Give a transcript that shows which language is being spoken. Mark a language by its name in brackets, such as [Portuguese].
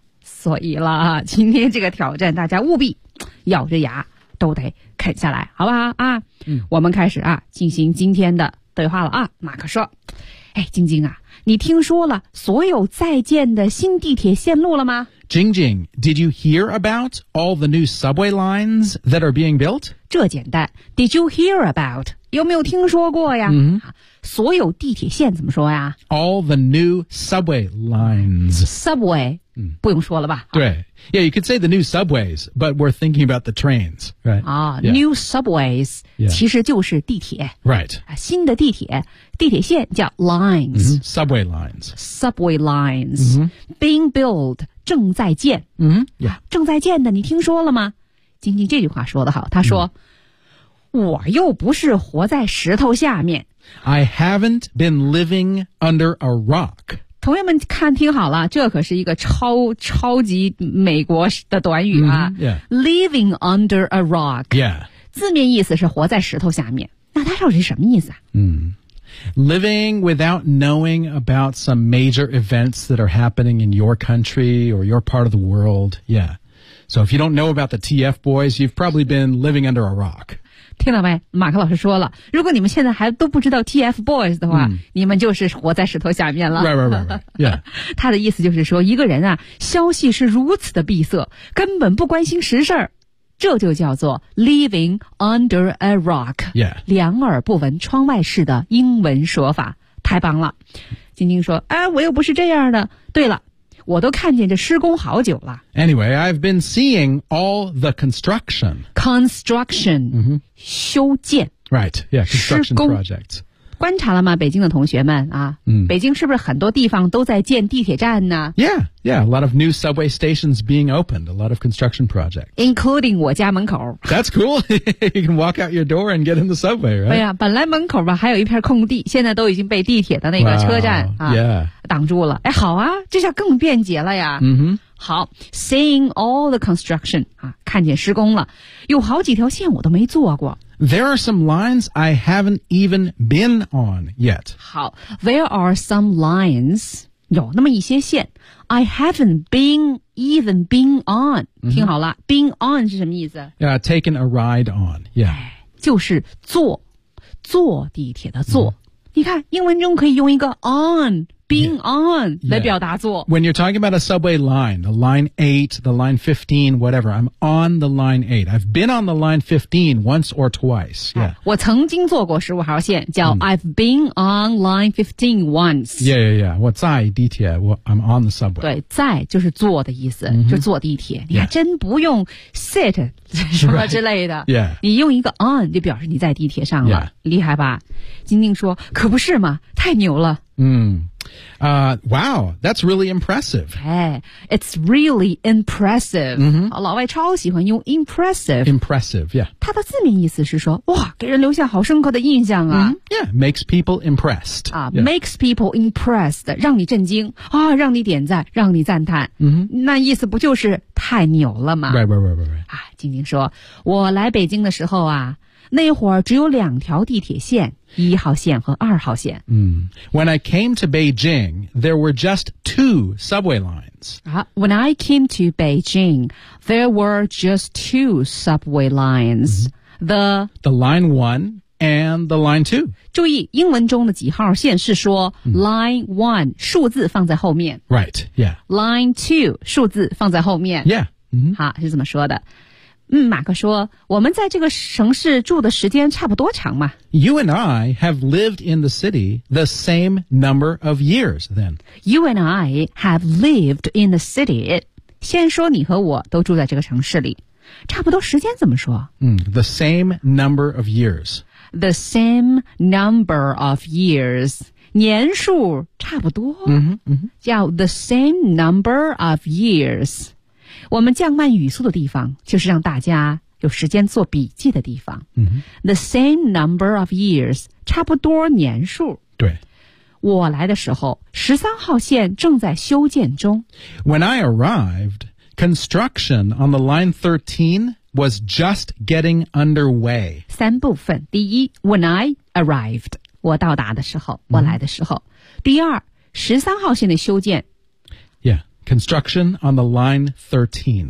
[Chinese] 所以了啊，今天这个挑战，大家务必咬着牙。都得啃下来，好不好啊？我们开始啊，进行今天的对话了啊。马克说：“哎，晶晶啊，你听说了所有在建的新地铁线路了吗？” [English] Jing Jing, did you hear about all the new subway lines that are being built? [Chinese] 这简单 ， [English] Did you hear about? [Chinese] 有没有听说过呀？所有地铁线怎么说呀 [English] ？All the new subway lines. [Chinese] Subway. 不用说了吧。对。 [English] Yeah, you could say the new subways, but we're thinking about the trains, right? New subways, [Chinese] 其实就是地铁。 [English] Right. [Chinese] 新的地铁，地铁线叫 lines. [English] Subway lines. Subway lines. Being built, [Chinese] 正在建。正在建的，你听说了吗？晶晶这句话说得好，他说，我又不是活在石头下面。 [English] I haven't been living under a rock. [Chinese] 同学们看听好了，这可是一个超级美国的短语啊。 [English] Living under a rock. Yeah. [Chinese] 字面意思是活在石头下面。那它到底是什么意思啊？ [English] Living without knowing about some major events that are happening in your country or your part of the world. Yeah. So if you don't know about the TF boys, you've probably been living under a rock. [Chinese] 听到没？马克老师说了，如果你们现在还都不知道 TFBOYS 的话，你们就是活在石头下面了。 [English] Right. [Chinese] 他的意思就是说，一个人啊，消息是如此的闭塞，根本不关心实事儿，这就叫做 [English] living under a rock。 [Chinese] 两耳不闻窗外事的英文说法，太棒了。晶晶说：“哎，我又不是这样的。对了。” 我都看见这施工好久了。 [English] Anyway, I've been seeing all the construction. Construction,、 [Chinese] 修建。 [English] Right, yeah, construction projects. [Chinese] 观察了吗，北京的同学们啊？北京是不是很多地方都在建地铁站呢 [English] ？Yeah, a lot of new subway stations being opened, a lot of construction projects. Including [Chinese] 我家门口。 [English] That's cool. You can walk out your door and get in the subway, right? [Chinese] 哎呀，本来门口吧还有一片空地，现在都已经被地铁的那个车站 挡住了。哎，好啊，这下更便捷了呀。好 ， [English] seeing all the construction [Chinese] 啊，看见施工了，有好几条线我都没坐过。 [English] There are some lines I haven't even been on yet. 好 ,there are some lines, [Chinese] 有那么一些线 [English] ,I haven't even been on.、 [Chinese] 听好了 [English] ,been on [Chinese] 是什么意思 [English] ?Yeah, taken a ride on, yeah. [Chinese] 就是坐地铁的坐。你看英文中可以用一个 on [English] being on [Chinese] 来表达做。 [English] When you're talking about a subway line, the line 8, the line 15, whatever, I'm on the line 8. I've been on the line 15 once or twice. Yeah. [Chinese] 我曾经坐过15号线叫 [English] I've been on line 15 once. Yeah, yeah, yeah. [Chinese] 我在地铁 [English] I'm on the subway. [Chinese] 对在就是坐的意思、mm-hmm. 就坐地铁。你还真不用 sit 什么之类的。 [English] Right. Yeah. [Chinese] 你用一个 on 就表示你在地铁上了。 [English] Yeah. [Chinese] 厉害吧。晶晶说可不是嘛太牛了。 [English] Wow, that's really impressive. Hey, it's really impressive.、 Mm-hmm. [Chinese] 老外超喜欢用 impressive. [English] Impressive, yeah. [Chinese] 它的字面意思是说哇给人留下好深刻的印象啊。Mm-hmm. [English] Yeah, makes people impressed.、 [Chinese] Yeah. [English] Makes people impressed, [Chinese] 让你震惊啊让你点赞让你赞叹。 Mm-hmm. 那意思不就是太牛了吗 [English] Right. [Chinese] 啊晶晶说我来北京的时候啊那会儿只有两条地铁线一号线和二号线。 [English] When I came to Beijing, there were just two subway lines.、 When I came to Beijing, there were just two subway lines.、 The line one and the line two. [Chinese] 注意英文中的几号线是说、 [English] line one, [Chinese] 数字放在后面。 [English] Right, yeah. Line two, [Chinese] 数字放在后面。 [English] Yeah.、 [Chinese] 好是怎么说的马克说我们在这个城市住的时间差不多长嘛 [English] You and I have lived in the city the same number of years then. You and I have lived in the city. [Chinese] 先说你和我都住在这个城市里。差不多时间怎么说、 [English] The same number of years. The same number of years. [Chinese] 年数差不多、叫 [English] the same number of years. [Chinese] 我们降慢语速的地方就是让大家有时间做笔记的地方、 [English] The same number of years [Chinese] 差不多年数对我来的时候13号线正在修建中 [English] When I arrived construction on the line 13 was just getting underway [Chinese] 三部分第一 [English] When I arrived [Chinese] 我到达的时候我来的时候、第二13号线的修建 [English] Construction on the line 13.